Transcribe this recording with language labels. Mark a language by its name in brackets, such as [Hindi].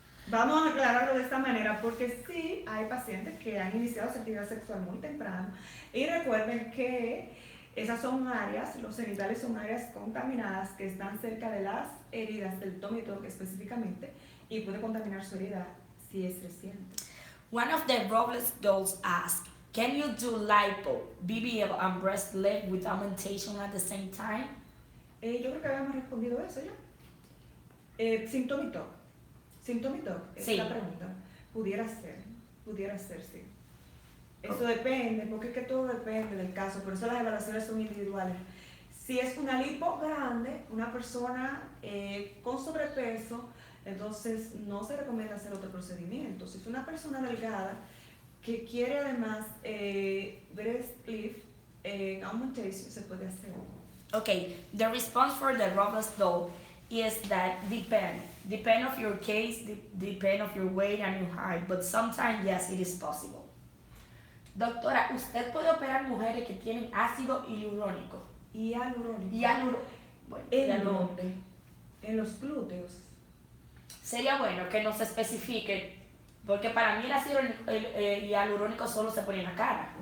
[Spanish] Vamos a aclararlo de esta manera porque sí hay pacientes que han iniciado su actividad sexual muy temprano y recuerden que esas son áreas, los genitales son áreas contaminadas que están cerca de las heridas del tummy tuck específicamente y puede contaminar su herida si es reciente. [English] One of the Robles dolls asked, can you do lipo, BBL, and breast leg with augmentation at the same time? [Spanish] Yo creo que habíamos respondido eso ya. Tummy tuck. Tummy tuck es Sí. la pregunta. Pudiera ser, sí. Eso depende, porque es que todo depende del caso, por eso las evaluaciones son individuales. Si es una lipo grande, una persona con sobrepeso, entonces no se recomienda hacer otro procedimiento. Si es una persona delgada que quiere además breast lift, augmentation se puede hacer. [English] Okay, the response for the Robles doll is that depend of your case, depend of your weight and your height, but sometimes yes, it is possible. [Spanish] Doctora, ¿usted puede operar mujeres que tienen ácido hialurónico? Y hialurónico. Bueno, ¿En hialurónico. dónde? En los glúteos. Sería bueno que nos especifique, porque para mí el ácido hialurónico solo se pone en la cara.